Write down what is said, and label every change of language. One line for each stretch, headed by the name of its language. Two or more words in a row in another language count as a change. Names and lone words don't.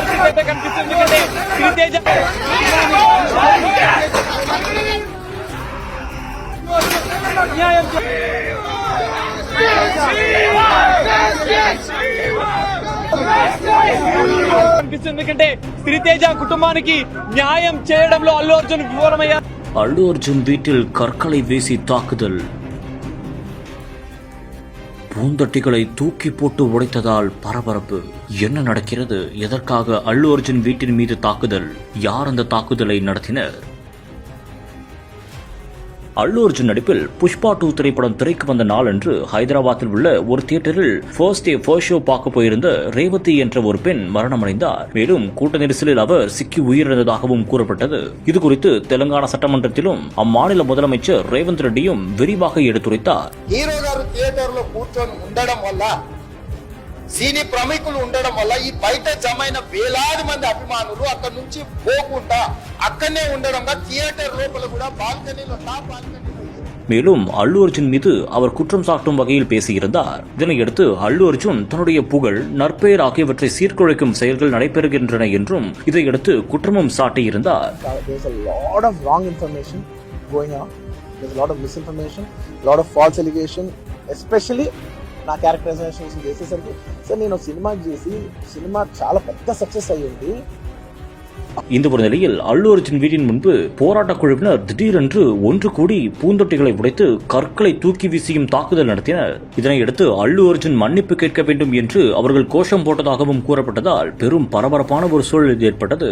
Telugu: అయితే కనిపిస్తుంది. ఎందుకంటే శ్రీతేజ కనిపిస్తుంది. ఎందుకంటే శ్రీతేజ కుటుంబానికి న్యాయం చేయడంలో అల్లు అర్జున్ విఫలమయ్యారు.
Tamil: அல்லு அர்ஜுன் வீட்டில் கற்களை வீசி தாக்குதல், பூந்தொட்டிகளை தூக்கி போட்டு உடைத்ததால் பரபரப்பு. என்ன நடக்கிறது? எதற்காக அல்லு அர்ஜுன் வீட்டின் மீது தாக்குதல்? யார் அந்த தாக்குதலை நடத்தினர்? அல்லு அர்ஜுன் நடிப்பில் புஷ்பா 2 திரைப்படம் திரைக்கு வந்த நாளன்று ஹைதராபாத்தில் உள்ள ஒரு தியேட்டரில்
English: first day first show
Tamil: பார்க்க போயிருந்த ரேவதி என்ற ஒரு பெண் மரணமடைந்தார். மேலும் கூட்ட நெரிசலில் அவர் சிக்கி உயிரிழந்ததாகவும் கூறப்பட்டது. இதுகுறித்து தெலுங்கானா சட்டமன்றத்திலும் அம்மாநில முதலமைச்சர் ரேவந்த் ரெட்டியும் விரிவாக எடுத்துரைத்தார்.
Telugu: సీని ప్రముఖులు ఉండడం వల్ల ఈ బయట జమైన వేలాది మంది అభిమానులు అక్కడ నుంచి పోకుండా అక్కడనే ఉండడంగా థియేటర్ లోపల కూడా బాల్కనీలో
Tamil: மேலும் அல்லு அர்ஜுன் மீது அவர் குற்றம் சாட்டும் வகையில் பேசியிருந்தார். இதனையடுத்து அல்லு அர்ஜுன் தன்னுடைய புகழ், நற்பெயர் ஆகியவற்றை சீர்குலைக்கும் செயல்கள் நடைபெறுகின்றன என்றும் இதையடுத்து குற்றமும் சாட்டியிருந்தார்.
Telugu: నా క్యారెక్టరైజేషన్స్ చేసేసరికి సార్ నేను సినిమా చేసి సినిమా చాలా పెద్ద సక్సెస్ అయ్యింది.
Tamil: இந்த ஒரு நிலையில் அல்லு அர்ஜுன் வீட்டின் முன்பு போராட்ட குழுவினர் திடீரென்று ஒன்று கூடி பூந்தொட்டிகளை உடைத்து கற்களை தூக்கி வீசியும் தாக்குதல் நடத்தினர். இதனையடுத்து அல்லு அர்ஜுன் மன்னிப்பு கேட்க வேண்டும் என்று அவர்கள் கோஷம் போட்டதாகவும் கூறப்பட்டதால் பெரும் பரபரப்பான ஒரு சூழல் ஏற்பட்டது.